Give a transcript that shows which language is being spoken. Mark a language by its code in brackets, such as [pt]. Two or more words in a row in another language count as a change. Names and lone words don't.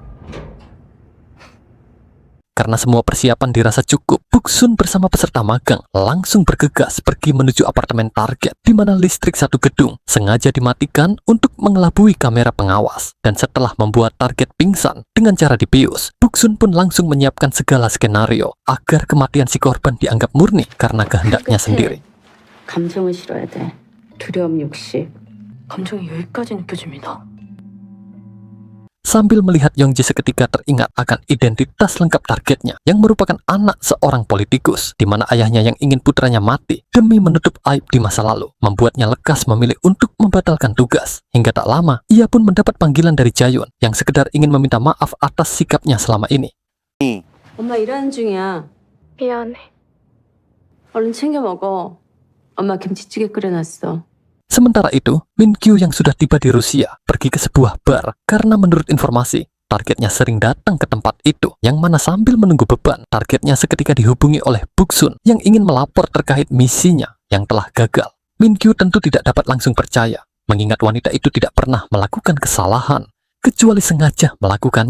[id] Karena semua persiapan dirasa cukup, Buksun bersama peserta magang langsung bergegas pergi menuju apartemen target, di mana listrik satu gedung sengaja dimatikan untuk mengelabui kamera pengawas. Dan setelah membuat target pingsan dengan cara dibius, Buksun pun langsung menyiapkan segala skenario agar kematian si korban dianggap murni karena kehendaknya sendiri. [ko] 감정을 실어야 돼. 두려움, 욕심. 감정이 여기까지 느껴집니다. [id] Sambil melihat Yongji seketika teringat akan identitas lengkap targetnya yang merupakan anak seorang politikus, di mana ayahnya yang ingin putranya mati demi menutup aib di masa lalu, membuatnya lekas memilih untuk membatalkan tugas. Hingga tak lama, ia pun mendapat panggilan dari Jayun yang sekedar ingin meminta maaf atas sikapnya selama ini. [ko] 엄마 일하는 중이야. 미안해. 얼른 챙겨 먹어. 엄마 김치찌개 끓여놨어. [id] Sementara itu, Min Kyu yang sudah tiba di Rusia pergi ke sebuah bar karena menurut informasi, targetnya sering datang ke tempat itu, yang mana sambil menunggu beban, targetnya seketika dihubungi oleh Buksun yang ingin melapor terkait misinya yang telah gagal. Min Kyu tentu tidak dapat langsung percaya, mengingat wanita itu tidak pernah melakukan kesalahan, kecuali sengaja melakukannya.